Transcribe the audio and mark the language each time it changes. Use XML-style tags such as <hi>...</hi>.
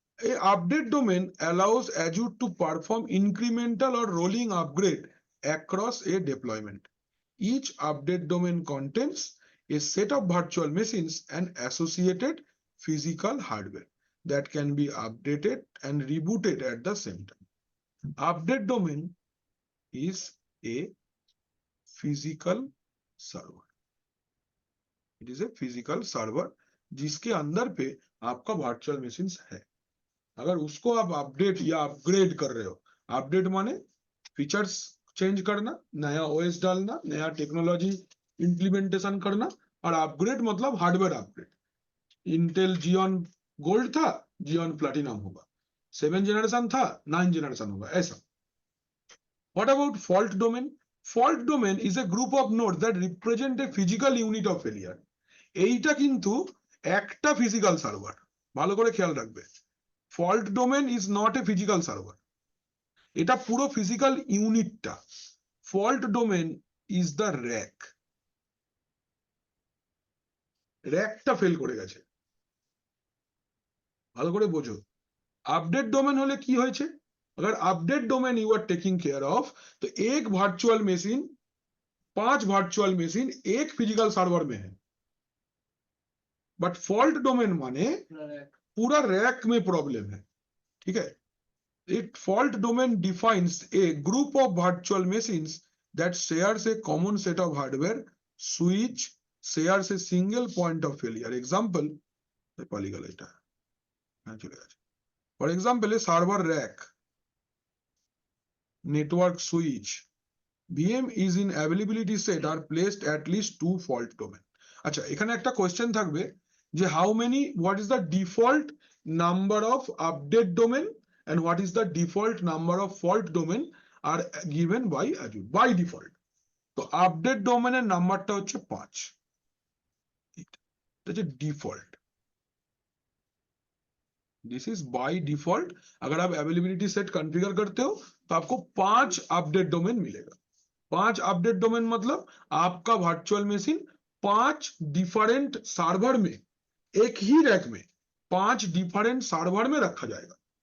<en>A update domain allows Azure to perform incremental or rolling upgrade across a deployment. Each update domain contains a set of virtual machines and associated physical hardware that can be updated and rebooted at the same time. Update domain is a physical server, it is a physical server</en> <hi>जिसके अंदर पे आपका virtual machines है। अगर उसको आप update या upgrade कर रहे हो, अपडेट माने फीचर्स चेंज करना, नया ओएस डालना, नया टेक्नोलॉजी इंप्लीमेंटेशन करना, और अपग्रेड मतलब hardware upgrade. Intel Xeon gold था, जियोन प्लैटिनम होगा, 7 जनरेशन था, 9 जनरेशन होगा, ऐसा।</hi> <en>What about fault domain? Fault domain is a group of nodes that represent a physical unit of failure.</en> <bn>এইটা কিন্তু একটা ফিজিক্যাল সার্ভার, ভালো করে খেয়াল রাখবে।</bn> <en>fault domain is not a physical server,</en> <bn>এটা পুরো ফিজিক্যাল ইউনিটটা।</bn> <en>fault domain is the rack,</en> <bn>র্যাকটা fail করে গেছে, ভালো করে বোঝো। আপডেট ডোমেন হলে কি হয়েছে?</bn> <hi>अगर update domain</hi> <en>you are taking care of,</en> <hi>तो एक वर्चुअल मशीन, 5 वर्चुअल मशीन एक फिजिकल सर्वर में है। बट फॉल्ट डोमेन माने पूरा रैक में प्रॉब्लम है, ठीक है?</hi> <en>It fault domain defines a group of virtual machines that shares a common set of hardware, switch shares a single point of failure. Example पॉलीगल এটা চলে গেছে। For example a server rack, network switch, VM is in availability set are placed at least 2 fault domain.</en> <bn>আচ্ছা, এখানে একটা question থাকবে যে</bn> <en>how many, what is the default number of update domain and what is the default number of fault domain are given by Azure by default.</en> <bn>তো update domain এর নাম্বারটা হচ্ছে 5, এটা হচ্ছে default.</bn> <en>This is by default.</en> <hi>अगर आप availability set configure करते हो तो आपको 5 अपडेट डोमेन मिलेगा। 5 अपडेट डोमेन मतलब आपका वर्चुअल मशीन 5 डिफरेंट सर्वर में, एक ही रैक में 5 डिफरेंट सर्वर में रखा जाएगा।</hi>